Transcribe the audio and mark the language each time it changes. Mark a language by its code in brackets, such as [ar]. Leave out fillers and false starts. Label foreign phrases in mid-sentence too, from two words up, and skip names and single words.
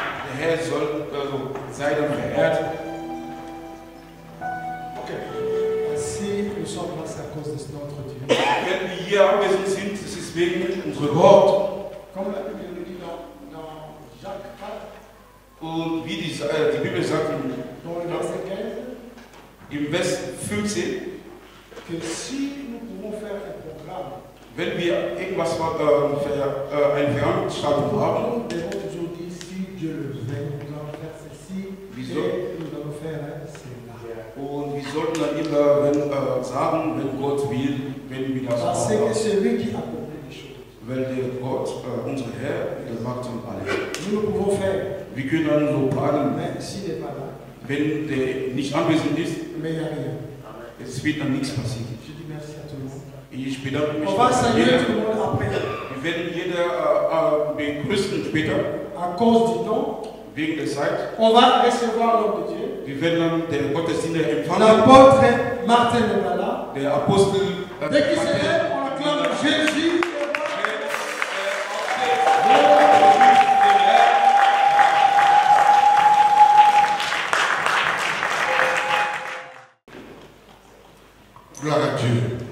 [de] Der Herr soll, sei dann verehrt. Okay. [fr] Si nous sommes là, c'est à cause de notre Dieu. [de] Wenn wir hier anwesend sind, ist es wegen unserem Gott. [fr] Comme la Bible nous dit dans Jacques 4, [de] Und wie die Bibel sagt [fr] dans le verset 15, [de] im Vers 15, [fr] que si nous pouvons faire un programme, [de] wenn wir irgendwas eine Veranstaltung haben, [fr] nous devons toujours dire si Dieu le veut, nous allons faire ceci, [de] Wieso? [fr] et nous allons faire cela. [de] und wir sollten dann immer sagen, wenn Gott will, wenn wir das [fr] Parce [de] machen. [fr] que c'est lui qui accomplit les choses. [de] Weil der Gott, unser Herr, der macht dann alles. [fr] Nous le pouvons faire, [de] Wir können dann so planen, [fr] mais s'il n'est pas là, [de] wenn der nicht anwesend ist, [fr] mais il n'y a rien. [de] es wird dann nichts passieren. [fr] Je dis merci à tout le monde. [de] Ich bedanke mich. [fr] On va saluer [de] jeder. [fr] tout le monde après. [de] Wir werden jeder begrüßen später, [fr] À cause du temps, [de] wegen der Zeit. [fr] on va recevoir l'homme de Dieu. [de] Wir werden dann den Gottesdienst empfangen. [fr] L'apôtre Martin Lebala. [de] Der Apostel. [fr] Dès qu'il se lève, on acclame Jésus. Gloire à Dieu.